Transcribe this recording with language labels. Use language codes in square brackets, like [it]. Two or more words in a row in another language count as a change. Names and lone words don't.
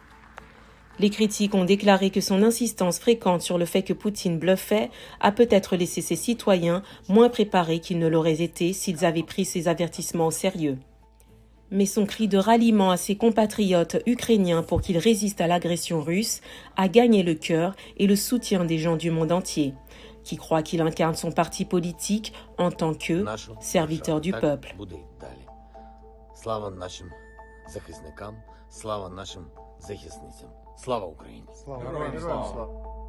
[fr] Les critiques ont déclaré que son insistance fréquente sur le fait que Poutine bluffait a peut-être laissé ses citoyens moins préparés qu'ils ne l'auraient été s'ils avaient pris ces avertissements au sérieux. Mais son cri de ralliement à ses compatriotes ukrainiens pour qu'ils résistent à l'agression russe a gagné le cœur et le soutien des gens du monde entier, qui croient qu'il incarne son parti politique en tant que serviteur du peuple. [uk] Слава нашим захисникам, слава нашим захисницям. Слава Україні! Слава!